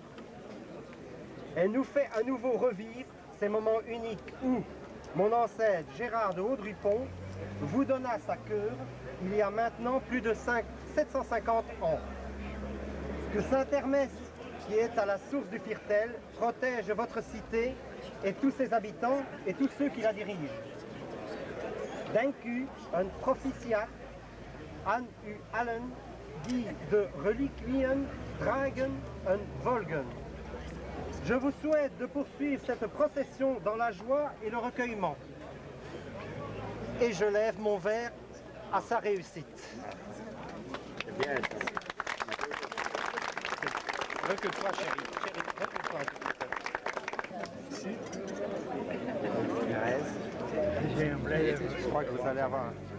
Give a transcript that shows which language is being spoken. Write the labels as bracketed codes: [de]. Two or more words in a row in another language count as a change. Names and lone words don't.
[fr] Elle nous fait à nouveau revivre ces moments uniques où mon ancêtre Gérard de Vaudrupont vous donna sa cure il y a maintenant plus de 750 ans. Que Saint-Hermès, qui est à la source du Viertel, protège votre cité et tous ses habitants et tous ceux qui la dirigent. [nl] Dank u, un proficiat, an u allen, die de reliquien dragen en volgen. [fr] Je vous souhaite de poursuivre cette procession dans la joie et le recueillement. Et je lève mon verre à sa réussite. Bien. Recule-toi, chérie. Recule-toi. Je crois que vous allez avoir...